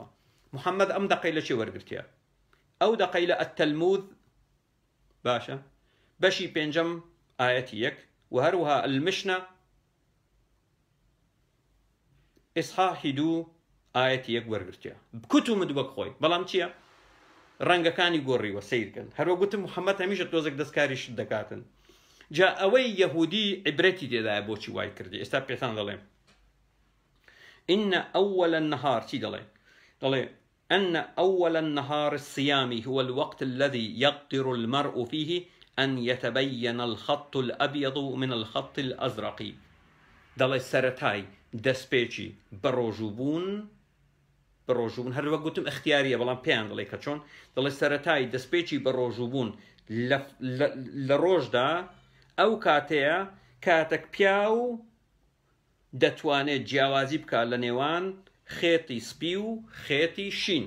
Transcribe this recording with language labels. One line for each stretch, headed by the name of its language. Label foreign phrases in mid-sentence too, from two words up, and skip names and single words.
Central Kurdish: محەممەد ئەم دەقەی لە چێ وەرگرتیە؟ ئەو دەقەی لە ئەتەلمود باشە بەشی پێنجەم ئاەتی 1 و هەروەها المشنە ئیسحاحی 2 ئاەتی 1 وەرگرتیە. کتومت وەک خۆی بەڵام چییە؟ ڕەنگەکانی گۆڕیوە سیرکەن. هەروە گوتم محەممەد هەمیشە تۆزێک دەستکاری شت دەکاتن. جا ئەوەی یەهودی عیبرەتی تێدایە بۆچی وای کردی. ئێستا پێتان دەڵێم
Arabic: إن أول النهار
Central Kurdish: چی دەڵێ
Arabic: أن أول النهار الصيام هو الوقت الذي يقدر المرء فيه أن يتبين الخط الأبيض من الخط الأزرق.
Central Kurdish: دڵێ سەرەتای دەستپێکی بەڕۆژووبوون هەروە گوتم اختیاریە بەڵام پێیان دڵێ کە چۆن دڵێ سەرەتای دەستپێکی بەڕۆژووبوون لە ڕۆژدا ئەو کاتەیە کاتێک پیاو دەتوانێت جیاوازی بکات لە نێوان خێتی سپی و خێتی شین.